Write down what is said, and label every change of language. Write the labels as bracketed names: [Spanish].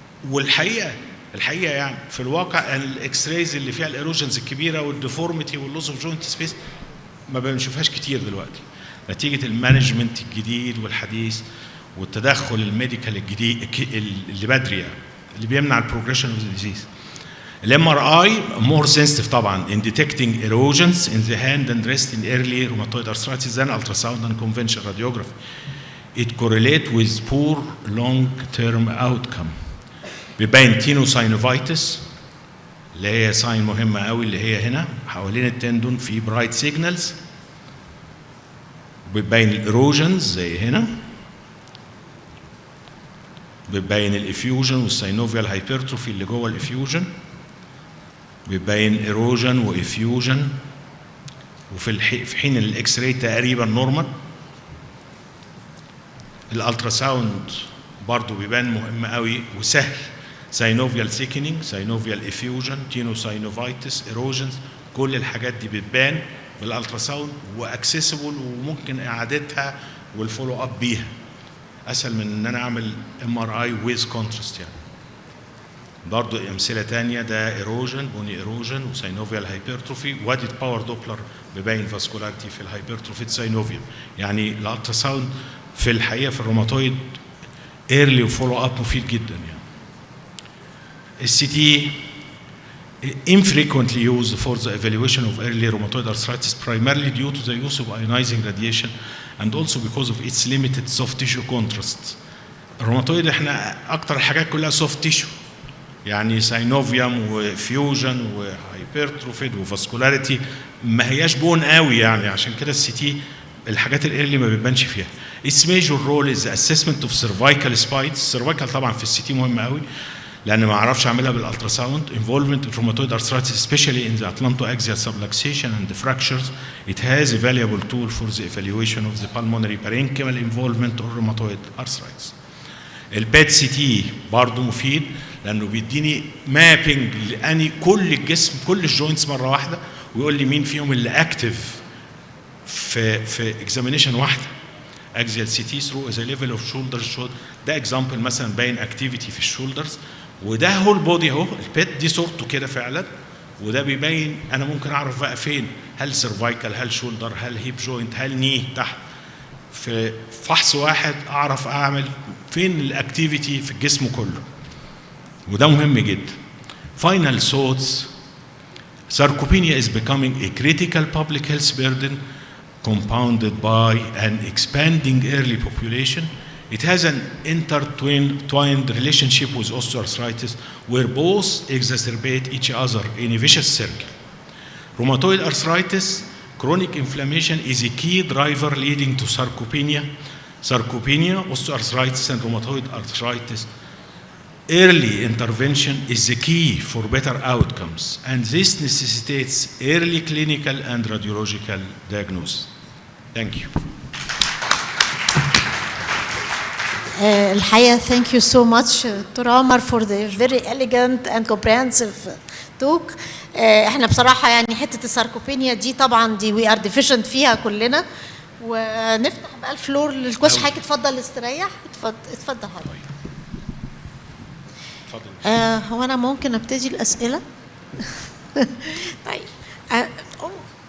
[Arabic] والحقيقه يعني في الواقع الاكس رايز اللي فيها الايروجنز الكبيره والديفورميتي واللوس اوف جوينت سبيس ما بنشوفهاش كتير دلوقتي نتيجه المانجمنت الجديد والحديث والتدخل الميديكال الجديد اللي بدري يعني اللي بيمنع البروجريشن اوف ذا ديزيز. [English] الام R I more sensitive طبعا in detecting erosions in the hand and wrist in early rheumatoid arthritis than ultrasound and conventional radiography. It correlates with poor long-term outcome. [Arabic] بيبين تينوساينوفايتس اللي هي ساين مهمة قوي اللي هي هنا حوالين التندون في برايت سيجنالز. بيبين الايروجنز زي هنا. بيبين الافيوجن والساينوفيال هايبرتروفي اللي جوه الافيوجن. بيبين ايروجن وافيوجن وفي حين الاكس راي تقريبا نورمال. الالترا ساوند برضه بيبان مهم قوي وسهل. ساينوفيال سيكنينج، ساينوفيال افيوجن، تينوساينوفايتس، ايروجنز، كل الحاجات دي بتبان بالالترا ساوند واكسسبل وممكن اعادتها والفولو اب بيها اسهل من ان انا اعمل ام ار اي ويز كونتراست. يعني برضه امثله ثانيه ده ايروجن، بوني ايروجن وساينوفيال هايبرتروفي، وادي باور دوبلر بيبين فاسكولاريتي في الهايبرتروفي ساينوفيال. يعني الالترا ساوند في الحقيقه في الروماتويد ايرلي وفولو اب مفيد جدا. [English] يعني السي T infrequently used for the evaluation of early rheumatoid arthritis primarily due to the use of ionizing radiation and also because of its limited soft tissue contrast. [Arabic] الروماتويد احنا اكتر الحاجات كلها soft tissue، يعني ساينوفيوم وفيوجن وهايبرتروفيد وفاسكولاريتي ما هياش بون قوي يعني، عشان كده السي تي الحاجات الايرلي ما بيبانش فيها. [English] Its major role is the assessment of cervical spines. [Arabic] السيرفايكال طبعا في السي تي مهم قوي لان ما اعرفش اعملها بالالتراساوند. [English] Involvement in rheumatoid arthritis especially in the atlantoaxial subluxation and the fractures. It has a valuable tool for the evaluation of the pulmonary parenchymal involvement of rheumatoid arthritis. [Arabic] البيت سي تي برضه مفيد لانه بيديني مابينج لاني كل الجسم كل الجوينتس مره واحده ويقول لي مين فيهم اللي اكتف في اكزامينيشن واحده. اكزيال سي تي ثرو از ليفل اوف شولدر شولدر، ده اكزامبل مثلا باين اكتيفيتي في الشولدرز، وده هول بودي اهو البيت دي صورته كده فعلا، وده بيبين انا ممكن اعرف بقى فين، هل سيرفايكال، هل شولدر، هل هيب جوينت، هل ني تحت. في فحص واحد اعرف اعمل فين الاكتيفيتي في الجسم كله، وده مهم جدا. [English] Final thoughts. Sarcopenia is becoming a critical public health burden compounded by an expanding early population. It has an intertwined relationship with osteoarthritis where both exacerbate each other in a vicious circle. Rheumatoid arthritis, chronic inflammation is a key driver leading to sarcopenia. Sarcopenia, osteoarthritis, and rheumatoid arthritis. Early intervention is the key for better outcomes, and this necessitates early clinical and radiological diagnosis. Thank you. الحقيقة thank you so much doctor عمر for the very elegant and comprehensive talk. [Arabic] احنا بصراحة يعني حتة الساركوبينيا دي طبعا دي [English] we are deficient [Arabic] فيها كلنا، ونفتح بقى الفلور للكويشن. حضرتك اتفضل استريح. اتفضل حضرتك. هو أنا ممكن أبتدي الأسئلة؟ طيب اتفضل.